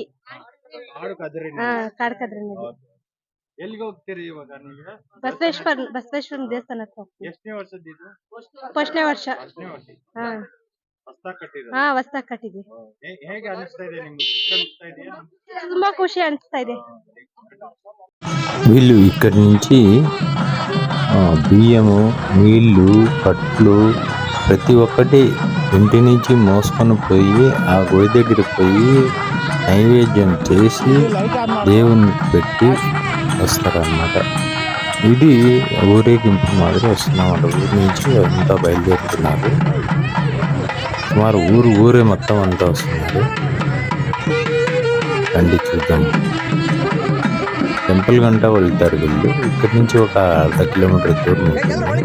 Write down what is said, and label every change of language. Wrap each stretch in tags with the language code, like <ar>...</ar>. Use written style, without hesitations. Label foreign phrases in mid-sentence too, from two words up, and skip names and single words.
<kn>ಕದ್ರೇನಹಳ್ಳಿ. ಎಲ್ಲಿಗೆ ಹೋಗ್ತೀರಿ ಇವಾಗ ನೀವು? ಬಸವೇಶ್ವರನ ದೇವಸ್ಥಾನಕ್ಕೆ ಹೋಗ್ತೀವಿ. ಎಷ್ಟನೇ ವರ್ಷದ್ದು ಇದು? ಫಸ್ಟ್ನೇ ವರ್ಷ. ಹೊಸ್ದಾಗ್ ಕಟ್ಟಿದ್ವಿ. ಹೇಗೆ ಅನಿಸ್ತಾ ಇದೆ ನಿಮ್ಗೆ? ತುಂಬಾ ಖುಷಿ ಅನಿಸ್ತಾ ಇದೆ.</kn> <te>వీళ్ళు ఇక్కడి నుంచి బియ్యము, నీళ్లు, కట్లు ప్రతి ఒక్కటి ఇంటి నుంచి మోసుకొని పోయి ఆ గుడి దగ్గరికి పోయి నైవేద్యం చేసి దేవుని పెట్టి వస్తారన్నమాట. ఇది ఊరేగింపు మాదిరి వస్తున్నమాట. ఊరి నుంచి అంతా బయలుదేరుతున్నారు. సుమారు ఊరే మొత్తం అంతా వస్తున్నారు. రండి చూద్దాం. టెంపుల్ గంట వెళ్తారు వీళ్ళు. ఇక్కడి నుంచి ఒక 1/2 కిలోమీటర్ దూరం ఉంటుంది.</te>